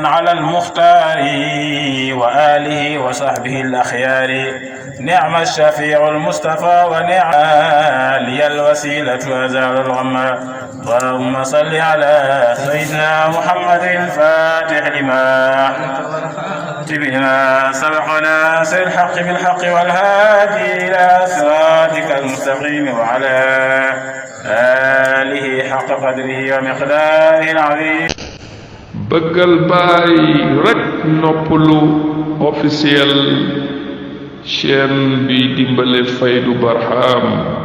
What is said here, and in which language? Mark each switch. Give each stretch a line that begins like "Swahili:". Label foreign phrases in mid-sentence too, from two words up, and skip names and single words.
Arabic: على المختار وآله وصحبه الأخيار نعم الشفيع المصطفى ونعم لي الوسيلة أزال الغم اللهم صل على سيدنا محمد الفاتح لما بنا سبقنا سر الحق بالحق والهادي إلى صراطك المستقيم وعلى آله حق قدره ومقداره العظيم
Wolof: bëggal baay rek noppalu officiel chaîne bi dimbale Faydu Barham